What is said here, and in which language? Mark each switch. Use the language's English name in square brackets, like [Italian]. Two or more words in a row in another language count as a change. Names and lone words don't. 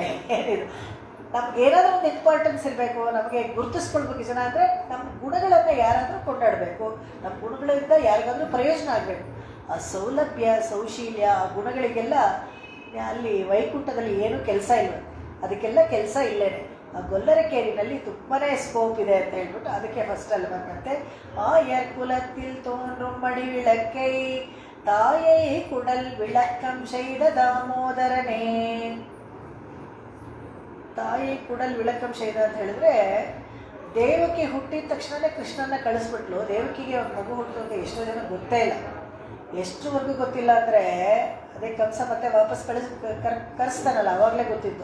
[Kannada] ಏನಿದು ನಮ್ಗೆ ಏನಾದರೂ ಒಂದು ಇಂಪಾರ್ಟೆನ್ಸ್ ಇರಬೇಕು, ನಮಗೆ ಗುರುತಿಸ್ಕೊಳ್ಬೇಕು ಜನ ಅಂದರೆ ನಮ್ಮ ಗುಣಗಳನ್ನು ಯಾರಾದರೂ ಕೊಂಡಾಡಬೇಕು. ನಮ್ಮ ಗುಣಗಳಿಂದ ಯಾರಿಗಾದರೂ ಪ್ರಯೋಜನ ಆಗಬೇಕು. ಆ ಸೌಲಭ್ಯ, ಸೌಶೀಲ್ಯ, ಆ ಗುಣಗಳಿಗೆಲ್ಲ ಅಲ್ಲಿ ವೈಕುಂಠದಲ್ಲಿ ಏನೂ ಕೆಲಸ ಇಲ್ಲ. ಅದಕ್ಕೆಲ್ಲ ಕೆಲಸ ಇಲ್ಲೇನೆ. ಆ ಗೊಲ್ಲರಕೇರಿನಲ್ಲಿ ತುಂಬಾ ಸ್ಕೋಪ್ ಇದೆ ಅಂತ ಹೇಳ್ಬಿಟ್ಟು ಅದಕ್ಕೆ ಫಸ್ಟ್ ಅಲ್ಲಿ ಬಂದಂತೆ. [Tamil] ஆயர் குலத்தில் தோன்றும் மணி விளக்கை தாயை குடல் விளக்கம் செய்த தாமೋದರನೇ. தாயை குடல் விளக்கம் செய்த [Kannada] ಅಂತ ಹೇಳಿದ್ರೆ, ದೇವಕಿ ಹುಟ್ಟಿದ ತಕ್ಷಣವೇ ಕೃಷ್ಣನ ಕಳಿಸ್ಬಿಟ್ಲು. ದೇವಕಿಗೆ ಒಂದು ಮಗು ಹುಟ್ಟು ಅಂತ ಎಷ್ಟೋ ಜನ ಗೊತ್ತೇ ಇಲ್ಲ. ಎಷ್ಟುವರೆಗೂ ಗೊತ್ತಿಲ್ಲ ಅಂದರೆ ಅದೇ ಕಂಸ ಮತ್ತೆ ವಾಪಸ್ ಕರೆಸ್ತಾನಲ್ಲ, ಆವಾಗಲೇ ಗೊತ್ತಿದ್ದು.